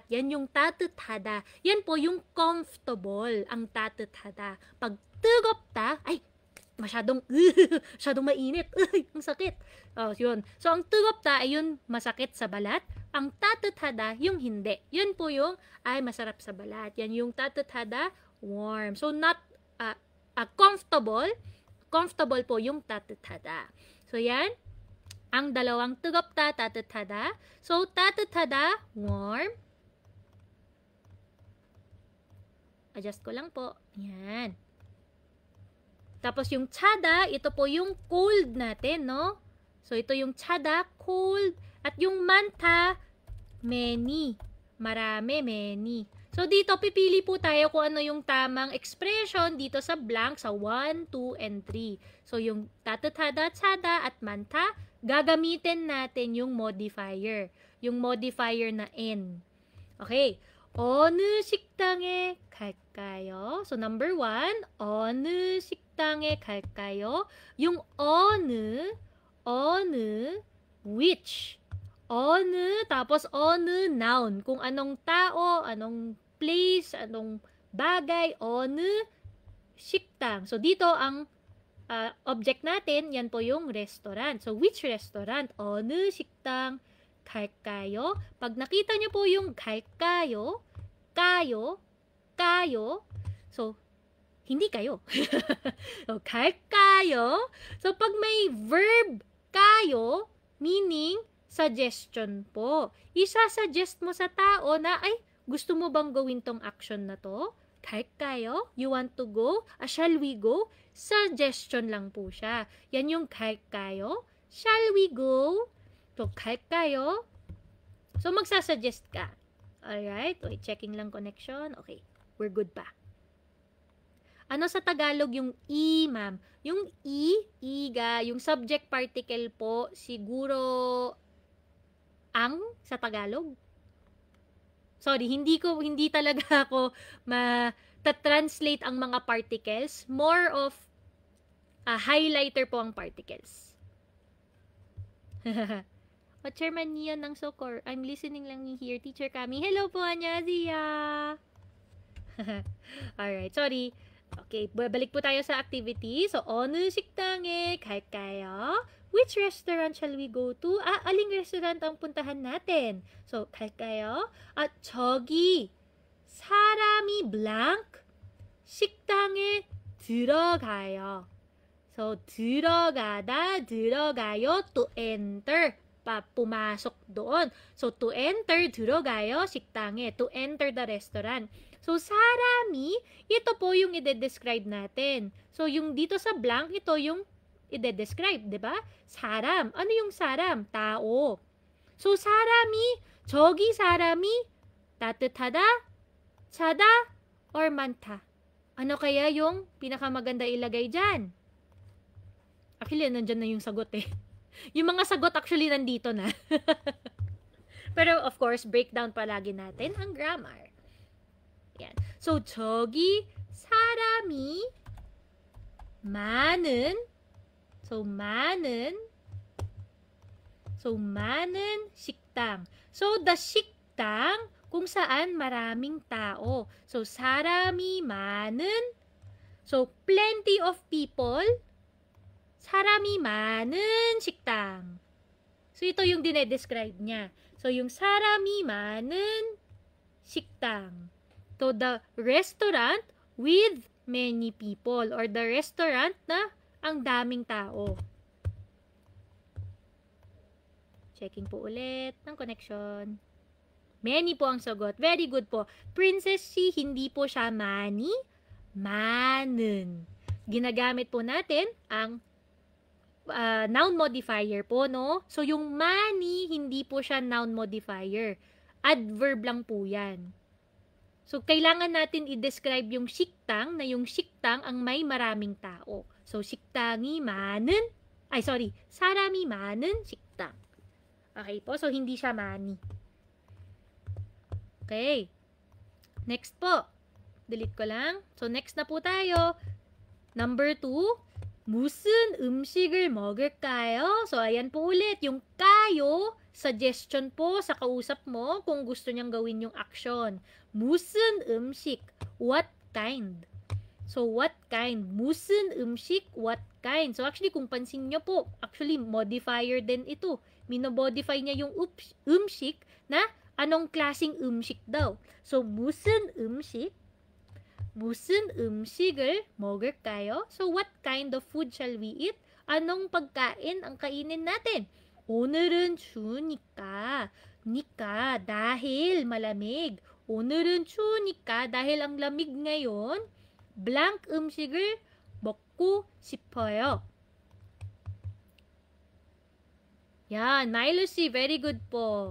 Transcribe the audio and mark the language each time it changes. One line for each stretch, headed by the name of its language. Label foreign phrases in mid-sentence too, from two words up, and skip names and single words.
Filipino: Yan yung 따뜻하다. Yan po yung comfortable, ang 따뜻하다. Pag 뜨겁다, ay, masyadong mainit. Ang sakit. Yun. So, ang 뜨겁다 ay yun masakit sa balat. Ang 따뜻하다, yung hindi. Yun po yung ay masarap sa balat. Yan yung 따뜻하다,
English: warm. So, not comfortable, comfortable
Filipino: po yung
English: 따뜻하다. So, yan.
Filipino: Ang dalawang
Korean: 뜨겁다, 따뜻하다. So, 따뜻하다,
English: warm.
Filipino: Adjust ko lang po. Yan. Tapos yung 차다, ito po yung cold natin, no? So, ito yung 차다, cold. At yung 많다, many. Marami, many. So, dito, pipili po tayo kung ano yung tamang expression dito sa blank sa 1, 2, and 3. So, yung
Korean: 따뜻하다, 차다,
Filipino: at
Korean: 많다,
Filipino: gagamitin natin yung modifier. Yung modifier na N. Okay.
Korean: 어느 식당에 갈까요?
English: So, number 1,
Korean: 어느 식당에 갈까요?
Filipino: Yung 어느, which.
Korean: 어느, tapos 어느 noun.
Filipino: Kung anong tao, anong place, anong bagay,
Korean: 어느 식당.
Filipino: So, dito ang object natin, yan po yung restaurant.
English: So, which restaurant?
Korean: 어느 식당 갈까요?
Filipino: Pag nakita nyo po yung 갈까요, kayo, so, hindi kayo.
Korean: So, 갈까요?
Filipino: So, pag may verb kayo, meaning suggestion po. Isa-suggest mo sa tao na, ay, gusto mo bang gawin tong action na to?
English: 갈까요? You want to go? Shall we go?
Filipino: Suggestion lang po siya. Yan yung 갈까요?
English: Shall we go? So,
Korean: 갈까요?
Filipino: So, magsasuggest ka.
English: Alright? Wait, checking lang connection. Okay. We're good pa.
Filipino: Ano sa Tagalog yung I, ma'am? Yung iga, yung subject particle po, siguro ang sa Tagalog? Sorry, hindi talaga ako translate ang mga particles. More of highlighter po ang particles. O, Chairman Nian ng Socor.
English: I'm listening lang here. Teacher Kami. Hello po, annyeonghaseyo. Alright, sorry.
Filipino: Okay, balik po tayo sa activity.
English: So,
Korean: 어느 식당에 갈까요?
English: Which restaurant shall we go to?
Filipino: Aling restaurant ang puntahan natin?
English: So,
Korean: 갈까요? At 저기 사람이 blank 식당에 들어가요. So, 들어가요,
English: to enter.
Filipino: Pumasok doon.
English: So, to enter,
Korean: 들어가요, 식당에.
English: To enter the restaurant. So,
Korean: 사람이,
Filipino: ito po yung ide-describe natin. So, yung dito sa blank, ito yung ide-describe, di ba? 사람. Ano yung 사람? Tao. So,
Korean: 사람이, 저기 사람이 따뜻하다, 차다, or 많다.
Filipino: Ano kaya yung pinakamaganda ilagay dyan? Actually, nandyan na yung sagot eh. Yung mga sagot actually nandito na. Pero of course, breakdown palagi natin ang grammar. Yan. So,
Korean: 저기 사람이 많은 식당.
Filipino: So, the 식당, kung saan maraming tao.
English: So,
Korean: 사람이 많은,
English: so, plenty of people,
Korean: 사람이 많은 식당.
Filipino: So, ito yung dinedescribe niya.
Korean: So, yung 사람이 많은 식당.
English: So, the restaurant with many people or the restaurant
Filipino: na ang daming tao. Checking po ulit ng connection. Many po ang sagot. Very good po. Princess C, hindi po siya many, 많은. Ginagamit po natin ang noun modifier po, no? So, yung many, hindi po siya noun modifier. Adverb lang po yan. So, kailangan natin i-describe yung 식당, na yung 식당 ang may maraming tao.
English: So,
Korean: 식당이 많은, 사람이 많은 식당.
Filipino: Okay po? So, hindi siya many. Okay. Next po. Delete ko lang. So, next na po tayo.
English: Number 2.
Korean: 무슨 음식을 먹을까요?
Filipino: So, ayan po ulit. Yung kayo, suggestion po sa kausap mo kung gusto niyang gawin yung action.
Korean: 무슨 음식?
English: What kind? So, what kind?
Korean: 무슨 음식?
English: What kind? So, actually,
Filipino: kung pansin nyo po, actually, modifier din ito. Minomodify niya yung 음식 na anong klaseng 음식 daw.
English: So,
Korean: 무슨 음식? 무슨 음식을 먹을까요?
English: So, what kind of food shall we eat?
Filipino: Anong pagkain ang kainin natin?
Korean: 오늘은 추우니까,
Filipino: dahil malamig.
Korean: 오늘은 추우니까,
Filipino: dahil ang lamig ngayon,
Korean: blank 음식을 먹고 싶어요.
Filipino: Yan, Milo C, very good po.